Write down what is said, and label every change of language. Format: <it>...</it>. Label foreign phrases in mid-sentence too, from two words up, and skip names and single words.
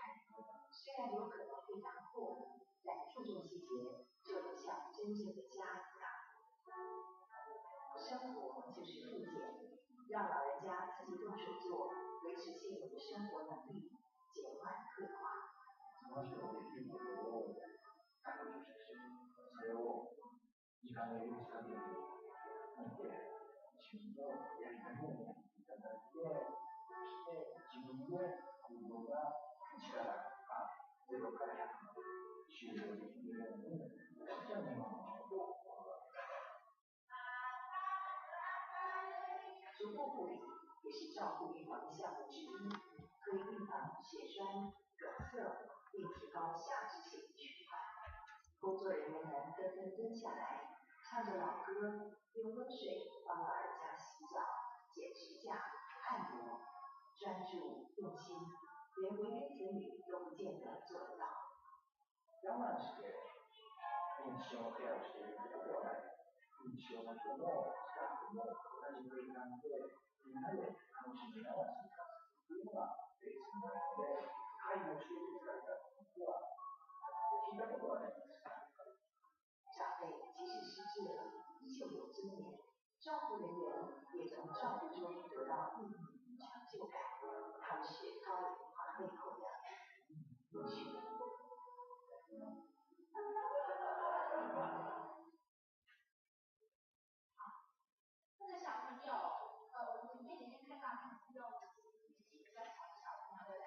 <zh>虽然有可能会打破，但注重细节，就能像真正的家一样。生活就是复健，让老人家自己动手做，维持现有的生活能力，减缓退化。</zh> <ja>その人のできることを彼女として、それを時間の許す限り見て、自分のやりたいようにやっていただいて、そして自分の行動が1から0から100まで終了できるように、私は見守りたいと思います。</ja> <zh>足部护理也是照顾预防的项目之一，可以预防血栓、梗塞，并提高下肢血液循环。工作人员们纷纷蹲下来，唱着老歌，用温水帮老人家洗脚、剪指甲、按摩，专注用心，连为人子女都不见得做得到。</zh> <ja>我慢して認知症のケアをしていることではない。認知症の人もスタッフも同じ空間でみんなで楽しみながら生活するというのがベースになるので、介護している疲れたことは聞いたことはないです。</ja> <zh>长辈即使失智了，依旧有尊严。照顾人员也从照顾中得到意义与成就感，他们是高龄化背后的优秀。这个小朋友，我们前几天看到他是用年纪比较小的小朋友，对不对？</zh>